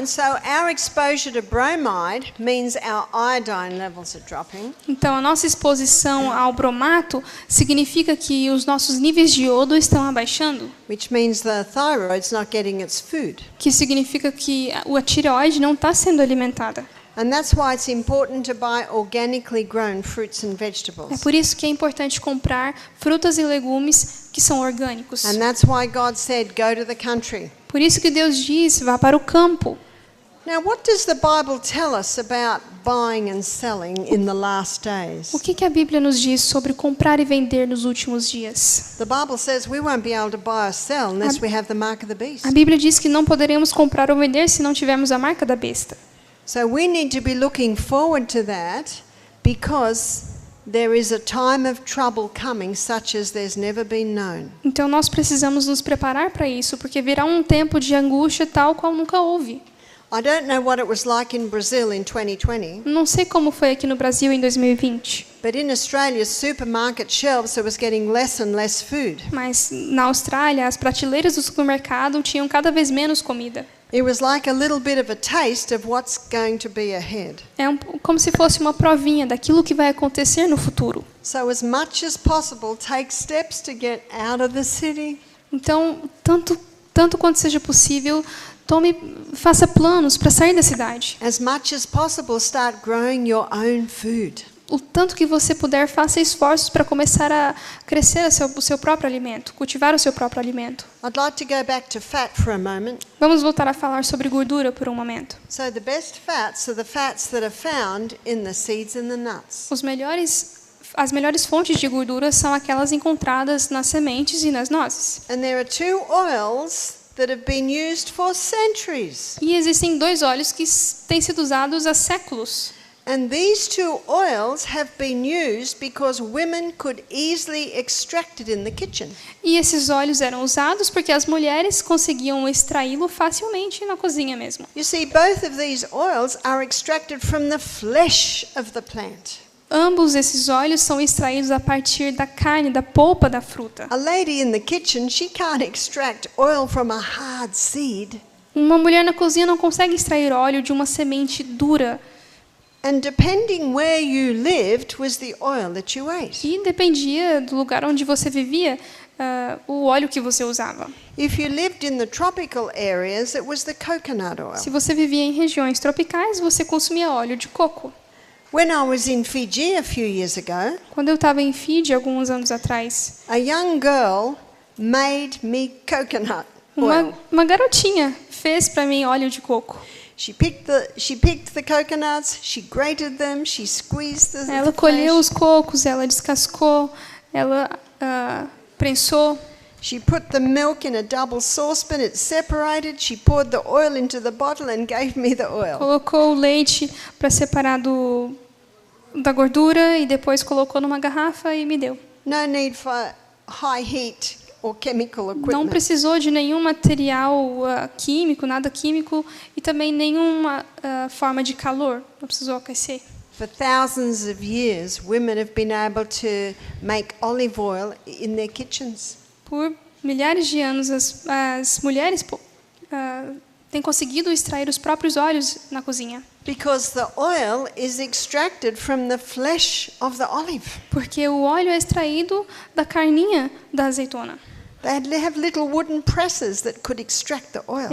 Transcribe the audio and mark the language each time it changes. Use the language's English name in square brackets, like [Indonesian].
[English] And so our exposure to bromide means our iodine levels are dropping. [Portuguese] Então, a nossa exposição ao bromato significa que os nossos níveis de iodo estão abaixando, [English] Which means the thyroid's not getting its food. [Portuguese] que significa que a tireoide não está sendo alimentada. [English] And that's why it's important to buy organically grown fruits and [Portuguese] É [English] vegetables. [Portuguese] por isso que é importante comprar frutas e legumes que são orgânicos. [English] And that's why God said, go to the country. [Portuguese] Por isso que Deus diz, vá para o campo. [English] Now, what does the Bible tell us about buying and selling in the last days? [Portuguese] O que a Bíblia nos diz sobre comprar e vender nos últimos dias? [English] The Bible says we won't be able to buy or sell unless we have the mark of the beast. [Portuguese] A Bíblia diz que não poderemos comprar ou vender se não tivermos a marca da besta. [English] So we need to be looking forward to that because there is a time of trouble coming such as there's never been known. [Portuguese] Então nós precisamos nos preparar para isso, porque virá um tempo de angústia tal qual nunca houve. [English] I don't know what it was like in Brazil in 2020, [Portuguese] Não sei como foi aqui no Brasil em 2020, [English] but in Australia's supermarket shelves there was getting less and less food. [Portuguese] mas na Austrália as prateleiras do supermercado tinham cada vez menos comida. [English] It was like a little bit of a taste of what's going to be ahead. [Portuguese] Como se fosse uma provinha daquilo que vai acontecer no futuro. [English] So as much as possible, take steps to get out of the city. [Portuguese] Então, tanto quanto seja possível, faça planos para sair da cidade. [English] As much as possible, start growing your own food. [Portuguese] O tanto que você puder, faça esforços para começar a crescer o seu próprio alimento, cultivar o seu próprio alimento. [English] I'd like to go back to fat for a moment. [Portuguese] Vamos voltar a falar sobre gordura por um momento. [English] So the best fats are the fats that are found in the seeds and the nuts. [Portuguese] As melhores fontes de gordura são aquelas encontradas nas sementes e nas nozes. [English] And there are two oils that have been used for centuries. [Portuguese] E existem 2 óleos que têm sido usados há séculos. [English] And these two oils have been used because women could easily extract it in the kitchen. [Portuguese] E esses óleos eram usados porque as mulheres conseguiam extraí-lo facilmente na cozinha mesmo. [English] You see, both of these oils are extracted from the flesh of the plant. [Portuguese] Ambos esses óleos são extraídos a partir da carne, da polpa da fruta. [English] A lady in the kitchen, she can't extract oil from a hard seed. [Portuguese] Uma mulher na cozinha não consegue extrair óleo de uma semente dura. [English] And depending where you lived was the oil that you ate. [Portuguese] E dependia do lugar onde você vivia, o óleo que você usava. [English] If you lived in the tropical areas, it was the coconut oil. [Portuguese] Se você vivia em regiões tropicais, você consumia óleo de coco. [English] When I was in Fiji a few years ago, [Portuguese] Quando eu estava em Fiji, alguns anos atrás, [English] a young girl made me coconut oil. [Portuguese] uma garotinha fez para mim óleo de coco. [English] She picked the coconuts, she grated them, she squeezed the [Portuguese] Ela [English] flesh. [Portuguese] colheu os cocos, ela descascou, ela prensou. [English] She put the milk in a double saucepan, it separated, she poured the oil into the bottle and gave me the oil. [Portuguese] Colocou o leite para separar da gordura e depois colocou numa garrafa e me deu. [English] No need for high heat or chemical [Portuguese] Não [English] equipment. [Portuguese] precisou de nenhum material químico, nada químico, e também nenhuma forma de calor. Não precisou aquecer. [English] For thousands of years, women have been able to make olive oil in their kitchens. [Portuguese] Por milhares de anos, as mulheres têm conseguido extrair os próprios óleos na cozinha. [English] Because the oil is extracted from the flesh of the olive. [Portuguese] Porque o óleo é extraído da carninha da azeitona. [English] They have little wooden presses that could extract the oil.